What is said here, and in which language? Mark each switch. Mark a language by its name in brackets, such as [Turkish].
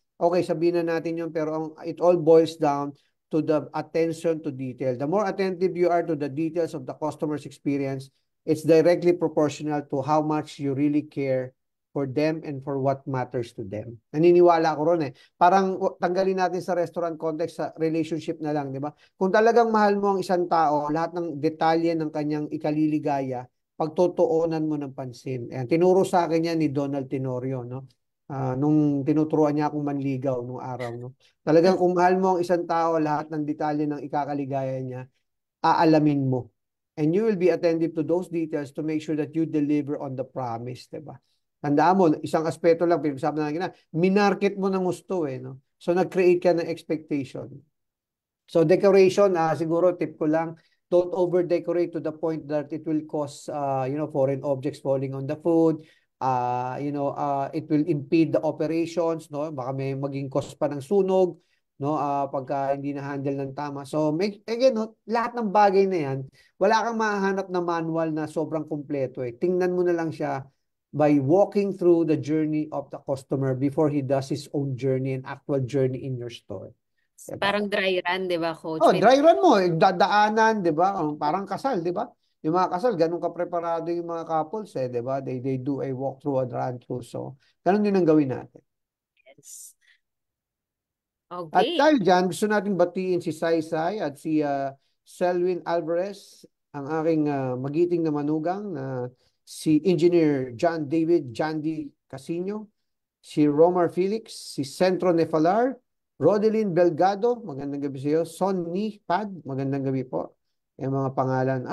[Filipino] Okay, sabihin na natin yun, pero [English] it all boils down to the attention to detail. The more attentive you are to the details of the customer's experience, it's directly proportional to how much you really care for them and for what matters to them. [Filipino] Naniniwala ko ron eh. Parang tanggalin natin sa restaurant context sa relationship na lang, di ba? Kung talagang mahal mo ang isang tao, lahat ng detalye ng kanyang ikaliligaya, pagtotoonan mo ng pansin. Ayan, tinuro sa akin yan ni Donald Tenorio, no? Nung tinuturuan niya akong manligaw nung araw, no? Talagang kung mahal mo ang isang tao, lahat ng detalye ng ikakaligaya niya, aalamin mo. [English] And you will be attentive to those details to make sure that you deliver on the promise, [Filipino] diba? Tandaan mo, isang aspeto lang, pinag-usapan natin na, minarket mo ng gusto eh, no? So, nag-create ka ng expectation. [English] So, decoration, [Filipino] siguro tip ko lang, [English] don't over-decorate to the point that it will cause, foreign objects falling on the food. It will impede the operations, no? [Filipino] Baka may maging cause pa ng sunog, no? Pagka hindi na-handle ng tama. So, again, no, lahat ng bagay na yan, wala kang mahanap na manual na sobrang kumpleto eh. Tingnan mo na lang siya [English] by walking through the journey of the customer before he does his own journey and actual journey in your store. [Filipino] Diba? Parang dry run, di ba, coach? Oh, May dry run mo, dadaanan, 'di ba? Parang kasal, 'di ba? Yung mga kasal, ganun ka preparado yung mga couples eh, 'di ba? [English] They do a walk through and run through. [Filipino] So, ganun din ang gawin natin. [English] yes. [Filipino] At Okay. dahil dyan, gusto natin batiin si Saysay at si Selwyn Alvarez, ang aking magiting na manugang na si Engineer John David Jandy Casino, si Romar Felix, si Centro Nefalar, Rodelyn Belgado, magandang gabi sa iyo, Sonny Pad, magandang gabi po. yung mga pangalan.